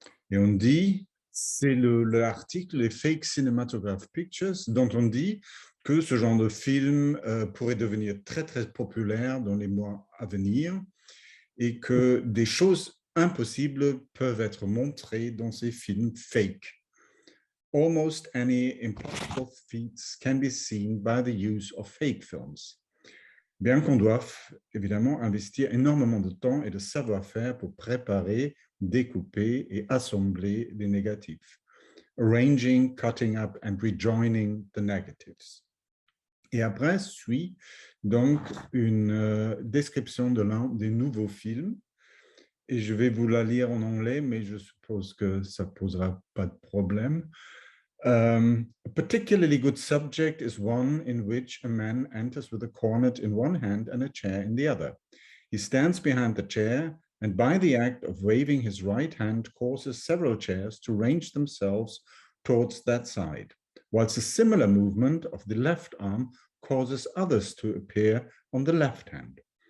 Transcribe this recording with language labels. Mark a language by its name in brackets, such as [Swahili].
[French] Et on dit, c'est l'article les Fake Cinematograph Pictures dont on dit que ce genre de film pourrait devenir très, très populaire dans les mois à venir et que des choses impossibles peuvent être montrées dans ces films fake. [English] Almost any impossible feats can be seen by the use of fake films. [French] Bien qu'on doive évidemment investir énormément de temps et de savoir-faire pour préparer, découper et assembler les négatifs. [English] Arranging, cutting up and rejoining the negatives. [French] Et après suit donc une description de l'un des nouveaux films. Et je vais vous la lire en anglais, mais je suppose que ça ne posera pas de problème. [English] A particularly good subject is one in which a man enters with a cornet in one hand and a chair in the other. He stands behind the chair and by the act of waving his right hand causes several chairs to range themselves towards that side, whilst a similar movement of the left arm causes others to appear on the left hand.